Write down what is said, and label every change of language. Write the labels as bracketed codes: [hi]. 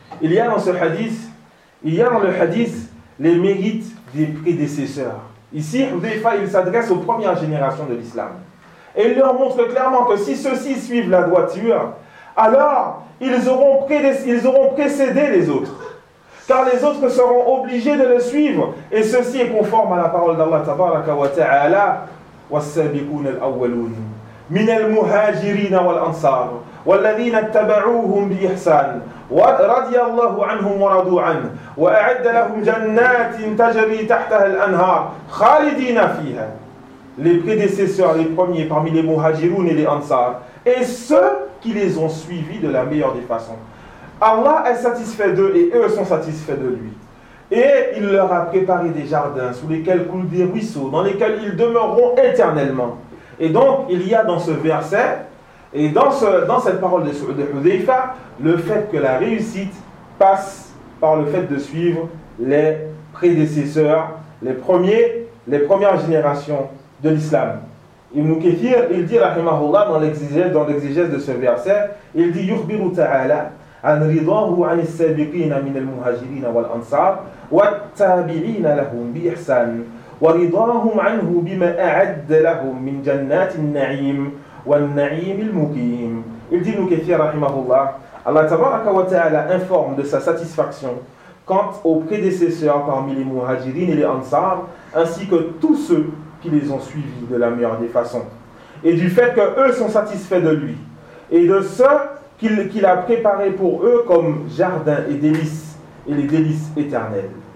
[fr] Il y a dans ce hadith, les mérites des prédécesseurs. Ici, Hudhayfa, il s'adresse aux premières générations de l'islam. Et il leur montre clairement que si ceux-ci suivent la droiture, alors ils auront précédé les autres. Car les autres seront obligés de le suivre. Et ceci est conforme à la parole d'Allah, [ar] tabaraka wa ta'ala, وَالسَّابِقُونَ الْأَوَّلُونَ مِنَ الْمُهَاجِرِينَ وَالْأَنصَارِ وَالَّذِينَ اتَّبَعُوهُمْ بِإِحْسَانٍ وَرَضِيَ اللَّهُ عَنْهُمْ وَرَضُوا عَنْهُ وَأَعَدَّ لَهُمْ جَنَّاتٍ تَجَرِي تَحْتَهَا الْأَنْهَارِ خَالِدِينَ فِيهَا. [fr] Les prédécesseurs, les premiers parmi les muhajiroun et les ansar, et ceux qui les ont suivis de la meilleure des façons. Allah est satisfait d'eux et eux sont satisfaits de lui. Et il leur a préparé des jardins sous lesquels coulent des ruisseaux, dans lesquels ils demeureront éternellement. Et donc, il y a dans ce verset, et dans cette parole de Hudhayfa, le fait que la réussite passe par le fait de suivre les prédécesseurs, les premières générations de l'islam. Ibn Kathir, il dit, [ar] rahimahullah, dans l'exégèse de ce verset, il dit, « Yukhbiru ta'ala » عن رضاه عن السابقين من المهاجرين والأنصار والتابعين لهم بإحسان ورضاهم عنه بما أعد لهم من جنات النعيم والنعيم المقيم. [fr] Il dit Nukathir rahimahullah, Allah tabarak wa ta'ala informe de sa satisfaction quant aux prédécesseurs parmi les muhajirin et les ansar, ainsi que tous ceux qui les ont suivis de la meilleure des façons, et du fait que eux sont satisfaits de lui et de ceux qu'il a préparé pour eux comme jardin et délices, et les délices éternels.